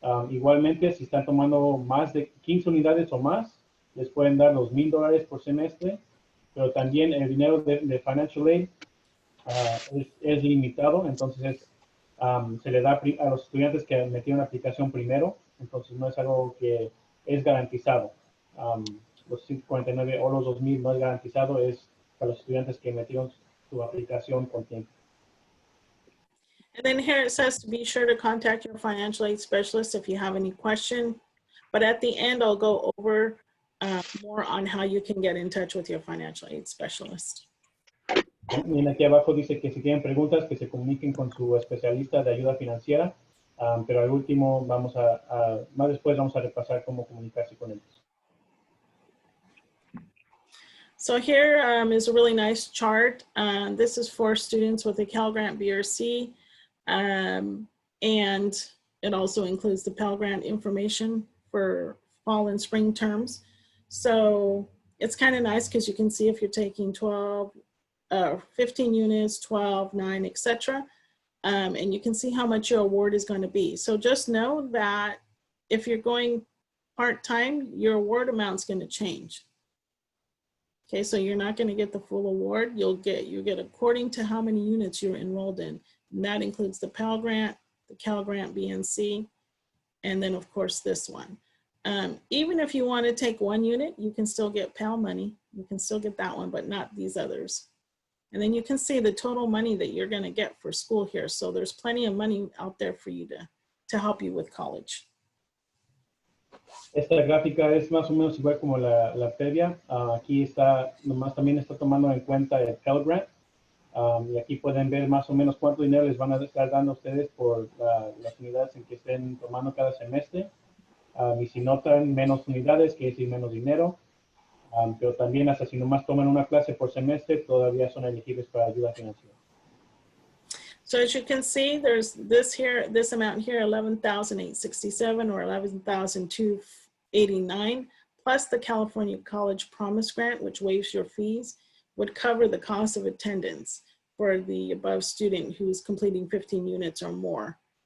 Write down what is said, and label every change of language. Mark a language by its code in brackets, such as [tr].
[es] Igualmente, si están tomando más de 15 unidades o más, les pueden dar los $1,000 por semestre, pero también el dinero de Financial Aid es limitado, entonces se le da a los estudiantes que metieron aplicación primero, entonces no es algo que es garantizado. Los 149 o los 2,000 no es garantizado, es para los estudiantes que metieron su aplicación con tiempo. [en] And then here it says to be sure to contact your financial aid specialist if you have any question. But at the end, I'll go over more on how you can get in touch with your financial aid specialist. Y aquí abajo dice que si tienen preguntas, que se comuniquen con su especialista de ayuda financiera. Pero al último, más después vamos a repasar cómo comunicarse con ellos. So here is a really nice chart. This is for students with a Cal Grant B or C. And it also includes the Pell Grant information for fall and spring terms. So it's kind of nice because you can see if you're taking 15 units, 12, 9, etc. And you can see how much your award is going to be. So just know that if you're going part-time, your award amount is going to change. Okay, so you're not going to get the full award. You get according to how many units you're enrolled in. And that includes the Pell Grant, the Cal Grant B and C, and then of course this one. Even if you want to take one unit, you can still get Pell money. You can still get that one, but not these others. And then you can see the total money that you're going to get for school here. So there's plenty of money out there for you to help you with college. [es] Esta gráfica es más o menos igual como la previa. Aquí nomás también está tomando en cuenta el Pell Grant. Y aquí pueden ver más o menos cuánto dinero les van a estar dando a ustedes por las unidades en que estén tomando cada semestre. Y si notan menos unidades, quiere decir menos dinero. Pero también hasta si nomás toman una clase por semestre, todavía son elegibles para ayuda financiera. [en] So as you can see, there's this amount here, 11,867 or 11,289, plus the California College Promise Grant, which waives your fees, would cover the cost of attendance for the above student who's completing 15 units or more.